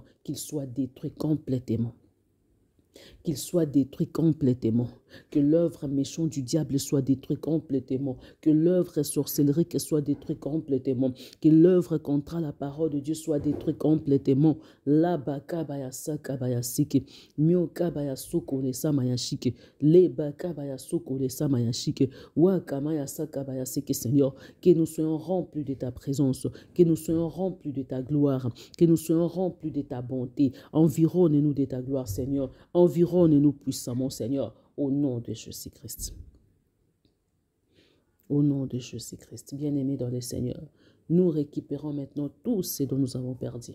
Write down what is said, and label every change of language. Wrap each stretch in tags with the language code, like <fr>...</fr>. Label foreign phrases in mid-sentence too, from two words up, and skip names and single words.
<fr>Qu'il soit détruit complètement. Qu'il soit détruit complètement. Que l'œuvre méchante du diable soit détruite complètement. Que l'œuvre sorcellerie soit détruite complètement. Que l'œuvre contre la parole de Dieu soit détruite complètement. La baka bayasa kabayasike. Mioka bayasoko lesa mayashike. Le baka bayasoko lesa mayashike. Waka mayasa kabayasike, Seigneur. Que nous soyons remplis de ta présence. Que nous soyons remplis de ta gloire. Que nous soyons remplis de ta bonté. Environne-nous de ta gloire, Seigneur. Environne-nous puissamment, Seigneur, au nom de Jésus-Christ. Au nom de Jésus-Christ, bien-aimés dans le Seigneur, nous récupérons maintenant tout ce dont nous avons perdu.</fr>